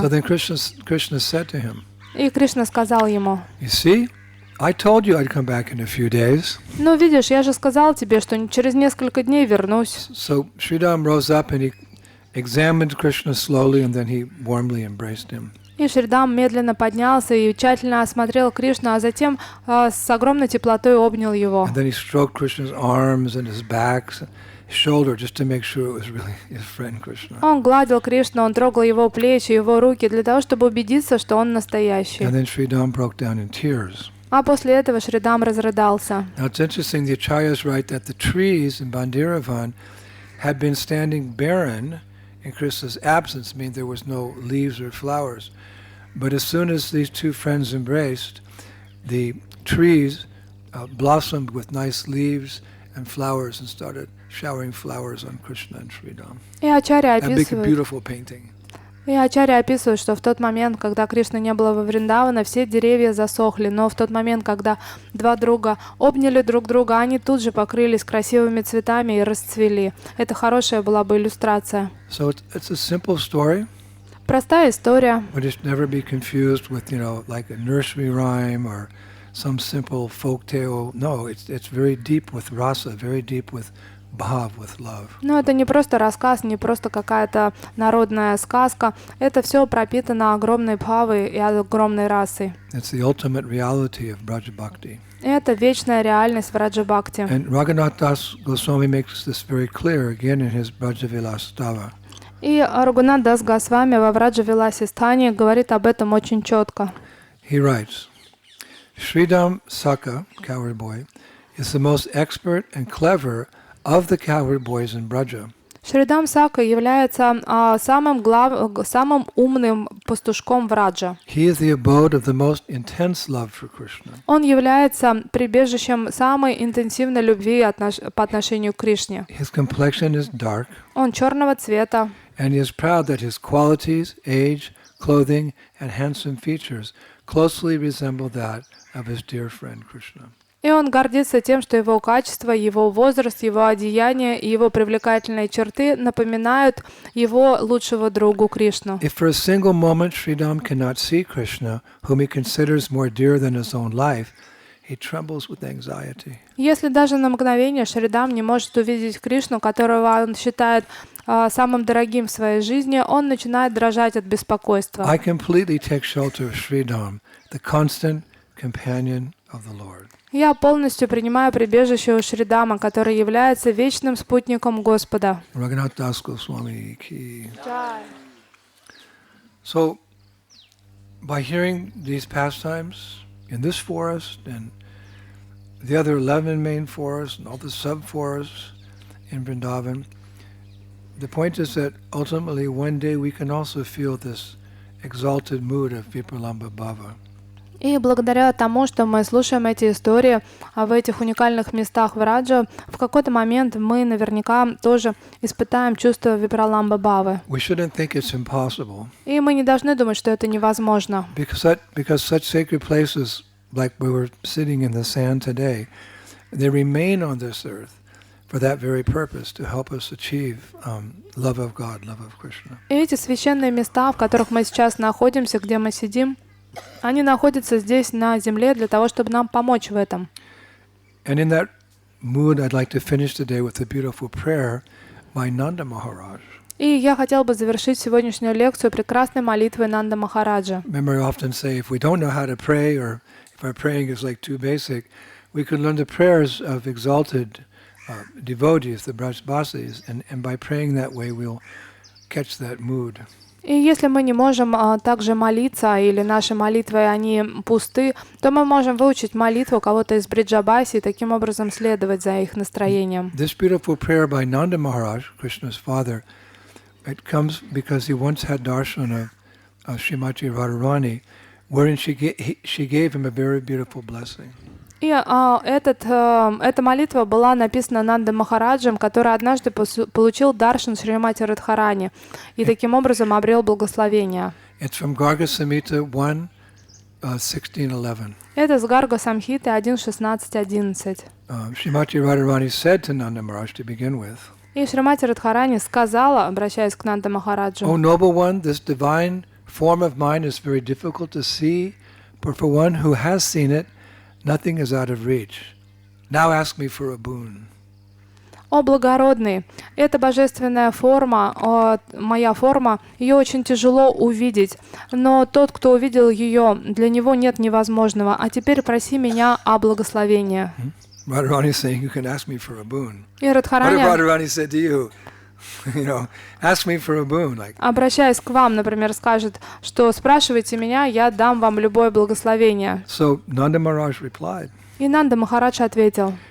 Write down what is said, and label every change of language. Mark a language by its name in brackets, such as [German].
[English] So then Krishna said to him, [Russian] И Кришна сказал ему: [English] "You see, I told you I'd come back in a few days." [Russian] «Ну, видишь, я же сказал тебе, что через несколько дней вернусь». [English] So Sridham rose up and he examined Krishna slowly, and then he warmly embraced him. [Russian] И Шридам медленно поднялся и тщательно осмотрел Кришну, а затем с огромной теплотой обнял его. [English] And then he stroked Krishna's arms and his back, his shoulder, just to make sure it was really his friend Krishna. [Russian] Он гладил Кришну, он трогал его плечи, его руки, для того, чтобы убедиться, что он настоящий. [English] And then Sridham broke down in tears. [Russian] А после этого Шридам разрыдался. [English] Now it's interesting, the acharyas write that the trees in Bhandiravan had been standing barren in Krishna's absence, meaning there was no leaves or flowers. But as soon as these two friends embraced, the trees blossomed with nice leaves and flowers and started showering flowers on Krishna and Sridham. [Russian] И Ачарья [English] And make a [Russian] описывает, [English] beautiful painting. [Russian] что в тот момент, когда Кришны не было во Вриндавана, все деревья засохли, но в тот момент, когда два друга обняли друг друга, они тут же покрылись красивыми цветами и расцвели. Это хорошая была бы иллюстрация. [English] So it's a simple story. [Russian] Простая история. [English] But it should never be confused with, like a nursery rhyme or some simple folk tale. No, it's very deep with rasa, very deep with bhav, with love. [Russian] Но это не просто рассказ, не просто какая-то народная сказка. Это все пропитано огромной бхавой и огромной расой. [English] It's the ultimate reality of Braja Bhakti. [Russian] Это вечная реальность Враджа Бхакти. [English] And Raghunath Das Goswami makes this very clear again in his Braja Vilastava. [Russian] И Рагунат Дас Госвами во Враджа Виласе Стане говорит об этом очень четко. [English] He writes, Sridham Saka, cowherd boy, is the most expert and clever of the cowherd boys in Braja. [Russian] Шридам Сака является самым умным пастушком Враджа. [English] He is the abode of the most intense love for Krishna. [Russian] Он является прибежищем самой интенсивной любви по отношению к Кришне. [English] His complexion is dark, [Russian] Он черного цвета. [English] and he is proud that his qualities, age, clothing, and handsome features closely resemble that of his dear friend Krishna. [Russian] И он гордится тем, что его качество, его возраст, его одеяние и его привлекательные черты напоминают его лучшего другу Кришну. [English] If for a single moment Sridham cannot see Krishna, whom he considers more dear than his own life, he trembles with anxiety. [Russian] Если даже на мгновение Шридам не может увидеть Кришну, которого он считает самым дорогим в своей жизни, он начинает дрожать от беспокойства. [English] I completely take shelter of Sridham, the constant companion of the Lord. [Russian] Я полностью принимаю прибежище у Шридама, который является вечным спутником Господа. [Hindi] Raghunath Das Goswami ki. [English] So, by hearing these pastimes in this forest and the other 11 main forests and all the sub-forests in Vrindavan, the point is that ultimately one day we can also feel this exalted mood of Vipralambha Bhava. [Russian] И благодаря тому, что мы слушаем эти истории в этих уникальных местах Враджа, в какой-то момент мы наверняка тоже испытаем чувство Випраламба Бхавы. [English] We shouldn't think it's impossible. [Russian] И мы не должны думать, что это невозможно. [English] Because such sacred places, like we were sitting in the sand today, they remain on this earth for that very purpose, to help us achieve love of God, love of Krishna. [Russian] И эти священные места, в которых мы сейчас находимся, где мы сидим, они находятся здесь, на земле, для того, чтобы нам помочь в этом. [English] And in that mood, I'd like to finish today with a beautiful prayer by Nanda Maharaj. [Russian] И я хотел бы завершить сегодняшнюю лекцию прекрасной молитвой Нанда Махараджа. [English] Remember, I often say, if we don't know how to pray, or if our praying is like too basic, we could learn the prayers of exalted devotees, the Brajbasis, and by praying that way, we'll catch that mood. [Russian] И если мы не можем также молиться, или наши молитвы, они пусты, то мы можем выучить молитву кого-то из Бриджабаси и таким образом следовать за их настроением. [English] This beautiful prayer by Nanda Maharaj, Krishna's father, it comes because he once had darshan of Srimati Radharani, wherein she gave him a very beautiful blessing. [Russian] И эта молитва была написана Нанда Махараджем, который однажды получил даршан Шримати Радхарани и таким образом обрел благословение. [English] It's from Garga Samhita 1, 16:11. [Russian] Это с Гарга Самхиты 1.16.11. [English] Srimati Radharani said to Nanda Maharaj to begin with, [Russian] И Шримати Радхарани сказала, обращаясь к Нанда Махараджу: [English] O noble one, this divine form of mine is very difficult to see, but for one who has seen it, nothing is out of reach. Now ask me for a boon. [Russian] «О благородный, эта божественная форма, моя форма, ее очень тяжело увидеть, но тот, кто увидел ее, для него нет невозможного, а теперь проси меня о благословении». [English] Radharani is saying, you can ask me for a boon. [Russian] И [English] What if [Russian] Радхарани, [English] Radharani said to you, ask me for a boon, like, [Russian] обращаясь к вам, например, скажет, что спрашивайте меня, я дам вам любое благословение. [English] so Nanda Maharaj replied, [Russian] И Нанда Махарадж ответил: